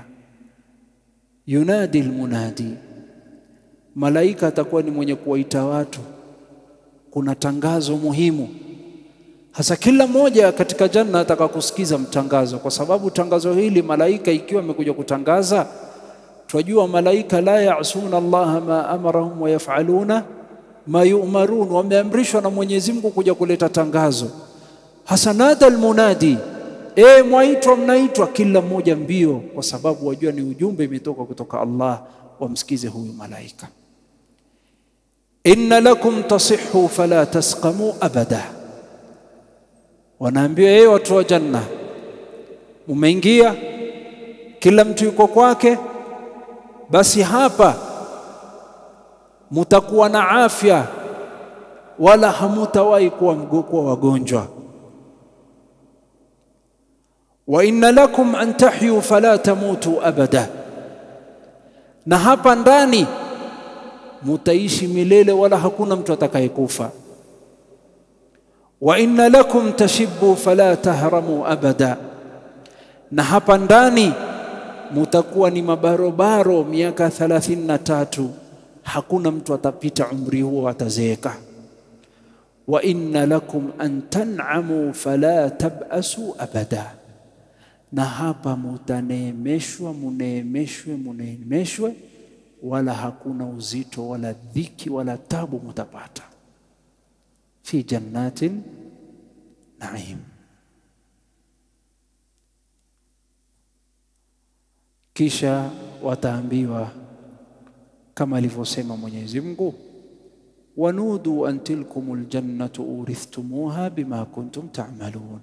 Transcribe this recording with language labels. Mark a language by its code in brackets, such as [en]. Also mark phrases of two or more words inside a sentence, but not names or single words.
[ar] ينادي المنادي, [sw] malaika atakuwa ni mwenye kuwaita watu, kuna tangazo muhimu. Hasa kila mmoja katika janna ataka kusikiza mtangazo, kwa sababu tangazo hili malaika ikiwa amekuja kutangaza, tunajua malaika [ar] لا يعصون الله ما أمرهم ويفعلون ما يؤمرون, [sw] wameamrishwa na Mwenyezi Mungu kuja kuleta tangazo. [ar] هنا نادى المنادي, [sw] mwaitwa, mnaitwa, kila mmoja mbio, kwa sababu wajua ni ujumbe imetoka kutoka Allah, wamsikize huyu malaika. [ar] Inna lakum tasihhu fala tasqamu abada. [sw] Wanaambiwa, watu wa janna, umeingia, kila mtu yuko kwake, basi hapa mutakuwa na afya, wala hamutawahi kuwa wagonjwa. [ar] Wa inna lakum an tahyu fala tamutu abada. [sw] Na hapa ndani mutaishi milele, wala hakuna mtu atakayekufa. [ar] Wa inna lakum tashibbu fala tahramu abada. [sw] Na hapa ndani mutakuwa ni mabarobaro miaka 33, hakuna mtu atapita umri huo atazeeka. [ar] Wa inna lakum an tan'amu fala tab'asu abada. [sw] Na hapa mutaneemeshwa, muneemeshwe, wala hakuna uzito wala dhiki wala tabu mutapata. [ar] fi jannatin na'im. [sw] Kisha wataambiwa kama alivyosema Mwenyezi Mungu, [ar] ونودوا أن تلكم الجنة أورثتموها بما كنتم تعملون.